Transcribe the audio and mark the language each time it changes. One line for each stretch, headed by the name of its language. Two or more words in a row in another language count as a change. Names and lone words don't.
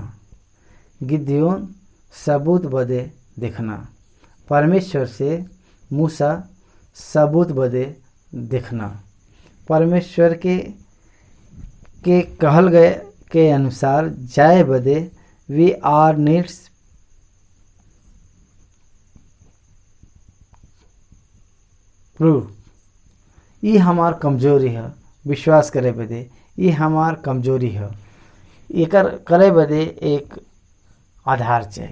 Bhojpuri: गिद्योन सबूत बदे देखना, परमेश्वर से मूसा सबूत बदे देखना। परमेश्वर के कहल गए के अनुसार जाए बदे
English: we are needs proof.
Bhojpuri: ये हमार कमजोरी है, विश्वास करे बदे ये हमार कमजोरी है। एकर करे बदे एक आधार चाहिए।